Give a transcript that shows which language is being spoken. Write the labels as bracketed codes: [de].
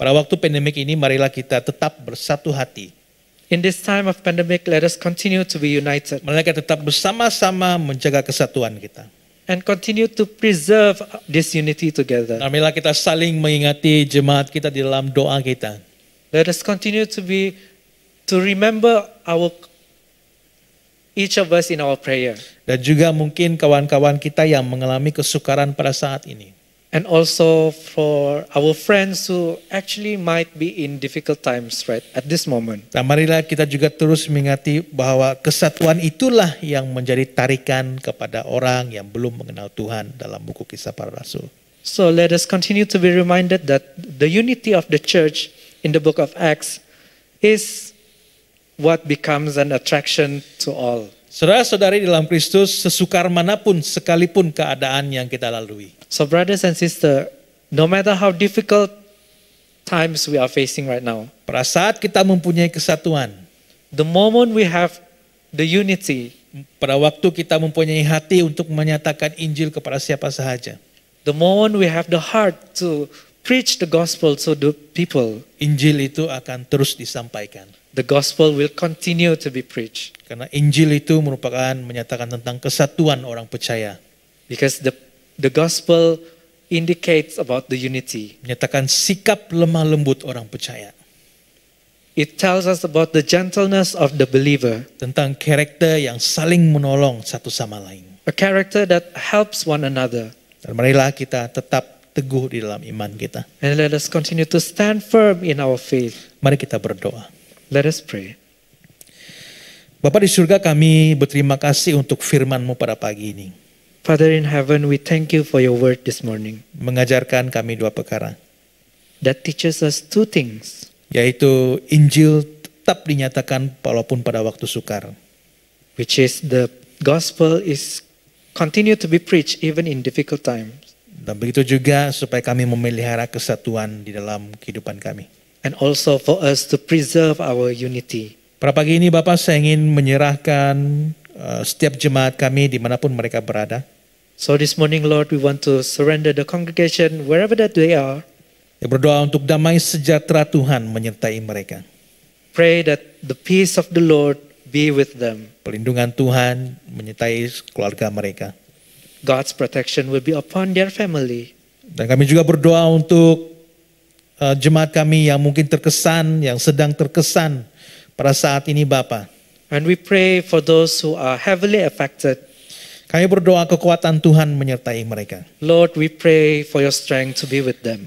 [ms] pada waktu pandemik ini marilah kita tetap bersatu hati. [en] in this time of pandemic, let us continue to be united [ms] Marilah kita tetap bersama-sama menjaga kesatuan kita. [en] and continue to preserve this unity together. [ms] Dan marilah kita saling mengingati jemaat kita di dalam doa kita. [en] Let us continue to remember each of us in our prayer. [ms] Dan juga mungkin kawan-kawan kita yang mengalami kesukaran pada saat ini. [en] And also for our friends who actually might be in difficult times right at this moment. [ms] Dan marilah kita juga terus mengingati bahwa kesatuan itulah yang menjadi tarikan kepada orang yang belum mengenal Tuhan dalam buku Kisah Para Rasul. [en] So let us continue to be reminded that the unity of the church in the book of Acts is what becomes an attraction to all. [ms] Saudara-saudari dalam Kristus, sesukar manapun sekalipun keadaan yang kita lalui. [en] So brothers and sisters, no matter how difficult times we are facing right now, [ms] Pada saat kita mempunyai kesatuan, [en] the moment we have the unity, [ms] pada waktu kita mempunyai hati untuk menyatakan Injil kepada siapa sahaja, [en] the moment we have the heart to preach the gospel to the people, [ms] Injil itu akan terus disampaikan. [en] the gospel will continue to be preached. [ms] Karena Injil itu merupakan menyatakan tentang kesatuan orang percaya. [en] Because the gospel indicates about the unity. [ms] Menyatakan sikap lemah lembut orang percaya. [en] It tells us about the gentleness of the believer, [ms] Tentang karakter yang saling menolong satu sama lain. [en] a character that helps one another. [ms] Dan marilah kita tetap teguh di dalam iman kita. [en] And let us continue to stand firm in our faith. [ms] Mari kita berdoa. [en] Let us pray. [ms] Bapa di surga, kami berterima kasih untuk firman-Mu pada pagi ini. [en] Father in heaven, we thank you for your word this morning [ms] Mengajarkan kami dua perkara. [en] that teaches us two things, [ms] Yaitu Injil tetap dinyatakan walaupun pada waktu sukar. [en] which is the gospel is continue to be preached even in difficult times. [ms] Dan begitu juga supaya kami memelihara kesatuan di dalam kehidupan kami. [en] And also for us to preserve our unity. [ms] Pada pagi ini Bapak, saya ingin menyerahkan setiap jemaat kami dimanapun mereka berada. [en] So this morning, Lord, we want to surrender the congregation wherever that they are. [ms] Saya berdoa untuk damai sejahtera Tuhan menyertai mereka. [en] Pray that the peace of the Lord be with them. [ms] Perlindungan Tuhan menyertai keluarga mereka. [en] God's protection will be upon their family. [ms] Dan kami juga berdoa untuk jemaat kami yang mungkin terkesan, yang sedang terkesan pada saat ini Bapa. [en] And we pray for those who are heavily affected. [ms] Kami berdoa kekuatan Tuhan menyertai mereka. [en] Lord, we pray for your strength to be with them.